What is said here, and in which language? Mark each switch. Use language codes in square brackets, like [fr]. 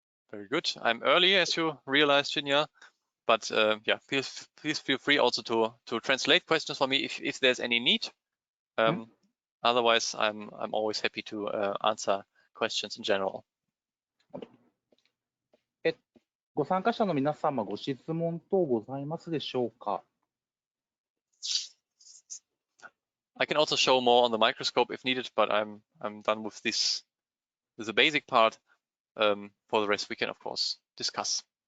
[en] Very good. I'm early, as you realized, Shinya. But yeah, please feel free also to translate questions for me if there's any need. Otherwise, I'm always happy to answer questions in general. [ja] ご参加者の皆様、ご質問等ございますでしょうか？ [en] I can also show more on the microscope if needed, but I'm done with the basic part. For the rest, we can of course discuss.